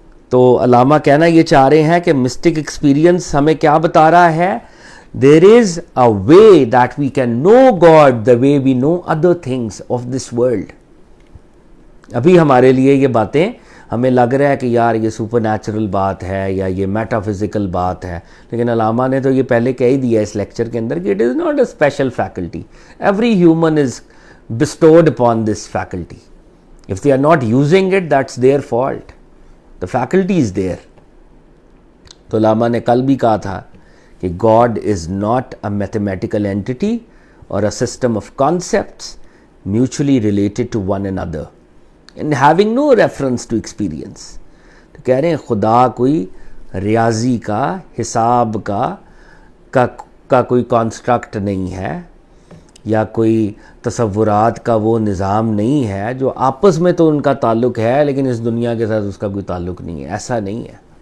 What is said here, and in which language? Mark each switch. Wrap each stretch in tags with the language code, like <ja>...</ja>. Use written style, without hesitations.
<ur>تو علامہ کہنا یہ چاہ رہے ہیں کہ مسٹک ایکسپیرینس ہمیں کیا بتا رہا ہے؟</ur> <en>There is a way that we can know God the way we know other things of this world.</en> <ur>ابھی ہمارے لیے یہ باتیں ہمیں لگ رہا ہے کہ یار یہ سپر نیچرل بات ہے یا یہ میٹا فزیکل بات ہے، لیکن علامہ نے تو یہ پہلے کہہ ہی دیا اس لیکچر کے اندر کہ</ur> <en>It is not a special faculty. Every human is bestowed upon this faculty. If they are not using it, that's their fault. The faculty is there.</en> <ur>تو علامہ نے کل بھی کہا تھا کہ</ur> <en>God is not a mathematical entity or a system of concepts mutually related to one another and having no reference to experience.</en> <ur>تو کہہ رہے ہیں خدا کوئی ریاضی کا، حساب کا کوئی کانسٹرکٹ نہیں ہے، یا کوئی تصورات کا وہ نظام نہیں ہے جو آپس میں تو ان کا تعلق ہے لیکن اس دنیا کے ساتھ اس کا کوئی تعلق نہیں ہے. ایسا نہیں ہے.</ur>